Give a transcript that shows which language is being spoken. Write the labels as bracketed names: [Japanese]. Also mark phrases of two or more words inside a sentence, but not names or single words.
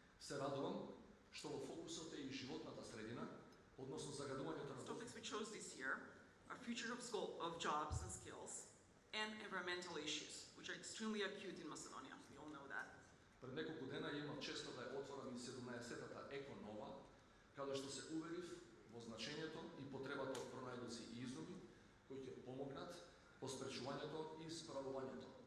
[Macedonian] Се радувам што во фокусот е и животната средина, односно загадувањето на [English] Topics we chose this year are future of jobs and skills and environmental issues, which are extremely acute in Macedonia. We all know that. [Macedonian] Пред неколку дена имав честа да ја отворам и 17-тата Еконова, каде што се уверив во значењето и потребата од пронајдоци и изуми кои ќе помогнат по спречувањето и справувањето